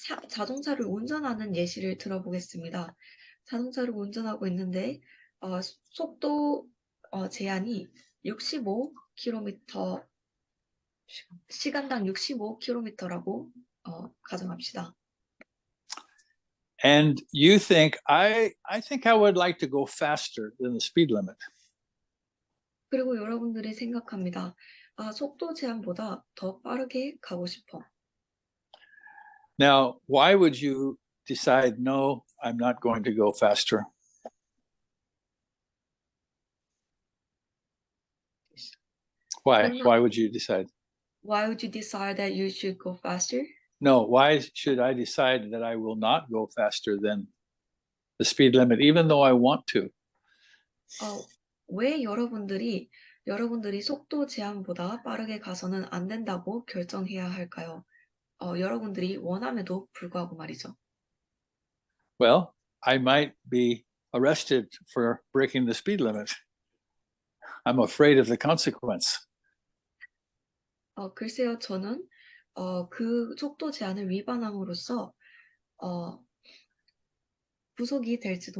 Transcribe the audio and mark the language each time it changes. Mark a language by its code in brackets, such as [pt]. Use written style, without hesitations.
[ko] 자동차를 운전하는 예시를 들어보겠습니다. 자동차를 운전하고 있는데 속도 제한이 65km 시간당 65km라고 가정합시다. [en] And you think I think I would like to go faster than the speed limit. [ko] 그리고 여러분들이 생각합니다. 속도 제한보다 더 빠르게 가고 싶어. [en] Now, why would you decide no, I'm not going to go faster? Why would you decide? Why would you decide that you should go faster? No, why should I decide that I will not go faster than the speed limit, even though I want to? [ko] 왜 여러분들이 속도 제한보다 빠르게 가서는 안 된다고 결정해야 할까요? 여러분들이 원함에도 불구하고 말이죠. [en] Well, I might be arrested for breaking the speed limit. I'm afraid of the consequence. [ko] 글쎄요, 저는 그 속도 제한을 위반함으로써 구속이 될지도